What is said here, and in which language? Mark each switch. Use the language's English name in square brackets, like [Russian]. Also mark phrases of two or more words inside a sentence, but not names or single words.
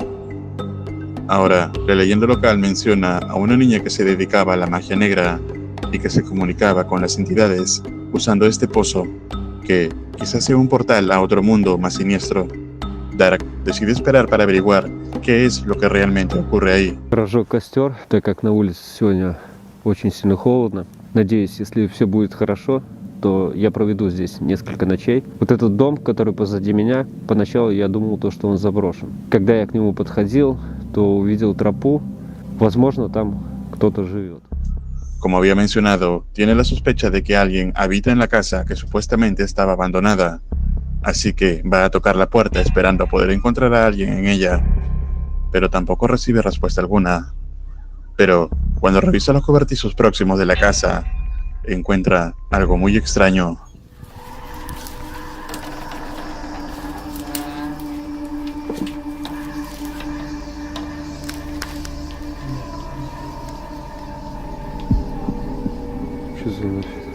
[Spanish] Ahora, la leyenda local menciona a una niña que se dedicaba a la magia negra y que se comunicaba con las entidades usando este pozo, que quizás sea un portal a otro mundo más siniestro. Dark decide esperar para averiguar qué es lo que realmente ocurre ahí. [Russian] Разжег костер, так как на улице сегодня очень сильно холодно. Надеюсь, если все будет хорошо, то я проведу здесь несколько ночей. Вот этот дом, который позади меня, поначалу я думал, что он заброшен. Когда я к нему подходил, то увидел тропу. Возможно, там кто-то живет. [Spanish] Como había mencionado, tiene la sospecha de que alguien habita en la casa que supuestamente estaba abandonada. Así que va a tocar la puerta esperando poder encontrar a alguien en ella. Pero tampoco recibe respuesta alguna. Pero cuando revisa los cobertizos próximos de la casa, encuentra algo muy extraño. [Russian] Что за нафиг?